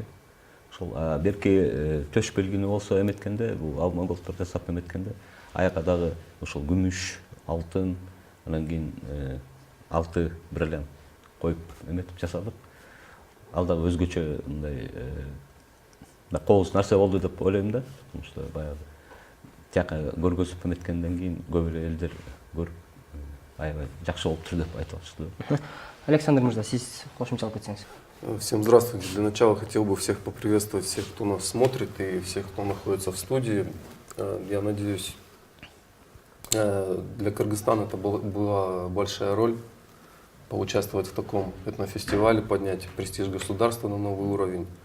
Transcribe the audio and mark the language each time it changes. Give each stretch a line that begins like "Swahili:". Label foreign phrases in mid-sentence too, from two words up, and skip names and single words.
Kyrgyz: Ошол берки төш белгини болсо эметкенде, бул алмаготтор жасап эметкенде, аяка дагы ошол күмүш, алтын, анан кийин 6 бриллиант коюп эметип жасадык. Ал дагы өзгөчө мындай кооз нерсе болду деп ойлойм да.
Russian: Потому что
Kyrgyz: баягы тияка көргөзүп эметкенден кийин көп эле элдер көрүп аябай жакшы болуптур деп айтып атышты. Александр мырза, сиз кошумчалап кетсеңиз.
Russian: Всем здравствуйте. Для начала хотел бы всех поприветствовать, всех, кто нас смотрит, и всех, кто находится в студии. Я надеюсь, для Кыргызстана это была большая роль поучаствовать в таком этнофестивале, поднять престиж государства на новый уровень.